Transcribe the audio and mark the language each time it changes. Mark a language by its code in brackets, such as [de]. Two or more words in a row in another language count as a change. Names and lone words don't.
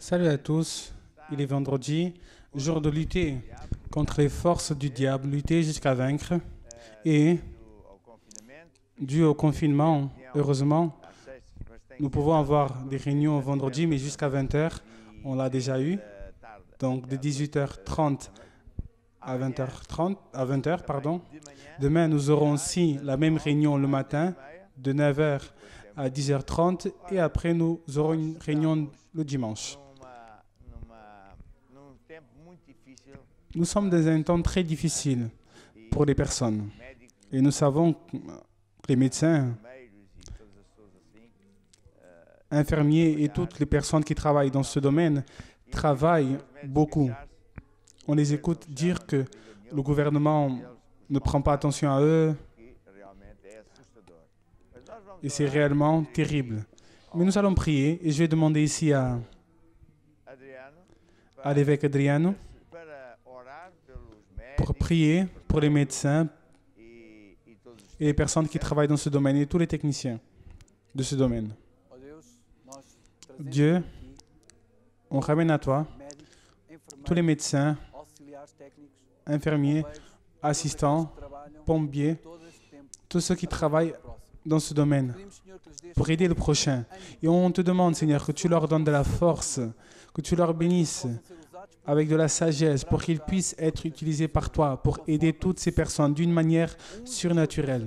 [fr] Salut à tous, il est vendredi, jour de lutter contre les forces du diable, lutter jusqu'à vaincre. Et [pt] Ao confinamento, [fr] dû au confinement, heureusement, [pt] às sextas, mas tem [fr] nous pouvons avoir des réunions vendredi, mais jusqu'à 20h, on l'a déjà eu. [pt] tarde. [fr] Donc de 18h30 à 20h, pardon. [pt] De manhã, [fr] Demain, nous aurons aussi la même réunion le matin, de 9h à 10h30, et après, nous aurons une réunion le dimanche. [pt] num tempo muito difícil, [fr] Nous sommes dans un temps très difficile pour les personnes. [pt] médicos, [fr] Et nous savons que les médecins, [pt] enfermeiros e todas as pessoas assim, [fr] infirmiers et toutes les personnes qui travaillent dans ce domaine travaillent beaucoup. On les écoute dire que le gouvernement ne prend pas attention à eux [pt] que realmente é assustador. Mas nós vamos [fr] et c'est [pt] orar. [fr] réellement terrible. Mais nous allons prier et je vais demander ici à Adriano, l'évêque Adriano [pt] para orar pelos [fr] pour [pt] médicos [fr] prier pour les médecins [pt] e todos os [fr] et les personnes qui travaillent dans ce domaine et tous les techniciens de ce domaine. [pt] Ó Deus, nós [fr] Dieu, on ramène à toi tous les médecins, infirmiers, assistants, pompiers, tous ceux qui travaillent dans ce domaine pour aider le prochain. Et on te demande, Seigneur, que tu leur donnes de la force, que tu leur bénisses avec de la sagesse pour qu'ils puissent être utilisés par toi pour aider toutes ces personnes d'une manière surnaturelle.